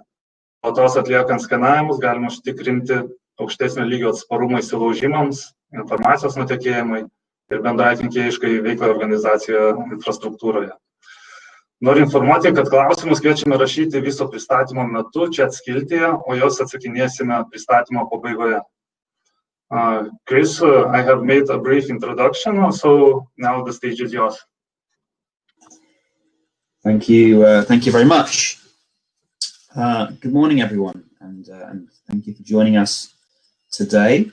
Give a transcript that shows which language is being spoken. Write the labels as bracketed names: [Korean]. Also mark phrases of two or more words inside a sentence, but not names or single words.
[Lithuanian] Po tos atliekant skanavimus galima užtikrinti aukštesnio lygio atsparumą įsilaužimams, informacijos nutekėjimai ir bendrai kenkėjiškai veiklai organizacijoje infrastruktūroje. Noriu informuoti, kad klausimus kviečiame rašyti viso pristatymo metu čia skiltyje, o jos atsakinėsime pristatymo pabaigoje. [English] Chris, I have made a brief introduction, so now the stage is yours. Thank you very much. Good morning, everyone, and thank you for joining us today.